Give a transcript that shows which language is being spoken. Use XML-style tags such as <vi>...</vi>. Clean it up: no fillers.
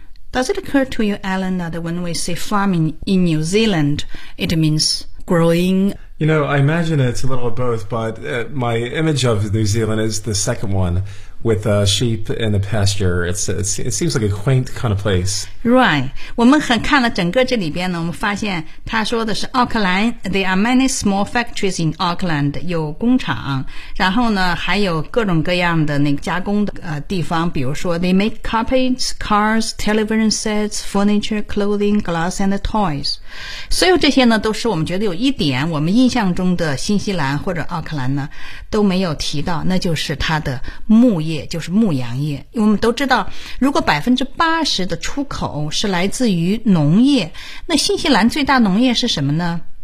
<en>Does it occur to you, Alan, that when we say farming in New Zealand, it means growing? You know, I imagine it's a little of both, but my image of New Zealand is the second one with sheep in the pasture. It seems like a quaint kind of place. Right.</en> <zh>我们很看了整个这里边呢，我们发现他说的是奥克兰。</zh> <en>There are many small factories in Auckland.</en> <zh>有工厂，然后呢，还有各种各样的那个加工的地方。比如说</zh> <en>，they make carpets, cars, television sets, furniture, clothing, glass, and toys.</en> <zh>所有这些呢，都是我们觉得有一点我们印象中的新西兰或者奥克兰呢都没有提到，那就是它的牧业，就是牧羊业。因为我们都知道如果 80% 的出口是来自于农业，那新西兰最大农业是什么呢？</zh>